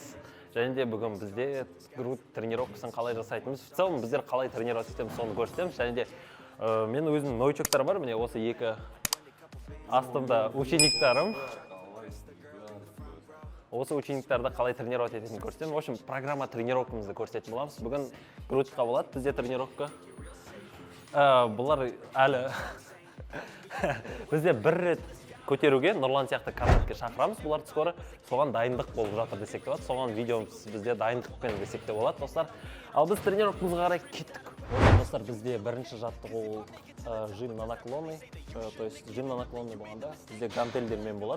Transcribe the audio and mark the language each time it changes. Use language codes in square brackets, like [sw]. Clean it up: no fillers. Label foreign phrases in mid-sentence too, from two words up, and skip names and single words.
[kk] Және де бүгін бізде груд тренировкасын қалай жасайтынымыз. [ru] В целом, [kk] біздер қалай тренировать етеміз, соны көрсетеміз. Және де мен өзімнің новичоктар бар, міне осы екі астымда учениктарым. Осы учениктарды қалай тренировать ететінін көрсетемін. [ru] В общем, [kk] программа тренировкамызды көрсететін боламыз. Бүгін грудқа болады бізде тренировка. Бұлар әлі бізде бір рет көтеруге Нұрлан сияқты командке шақырамыз. Бұларды скоро соған дайындық болып жатыр десек те болады. Соған видеомыз бізде дайындықпен десек те болады, достар. Ал біз тренировкамызға қарай кеттік. Достар, бізде бірінші жаттығу [ru] жим на наклонный, то есть жим на наклонный [kk] болғанда бізде гантельдермен болады.